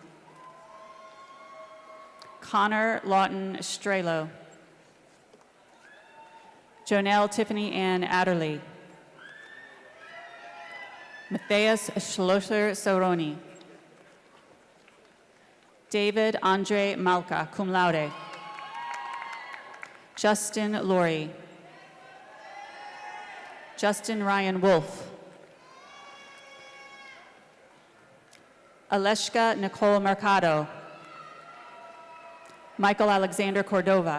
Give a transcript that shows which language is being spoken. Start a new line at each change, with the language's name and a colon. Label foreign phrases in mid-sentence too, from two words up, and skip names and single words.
English: Connor Lawton Strelo. Jonelle Tiffany Ann Adderley. Matthias Schlosser Soroni. David Andre Malka,
Latin: cum laude.
English: Justin Laurie. Justin Ryan Wolf. Aleshka Nicole Mercado. Michael Alexander Cordova.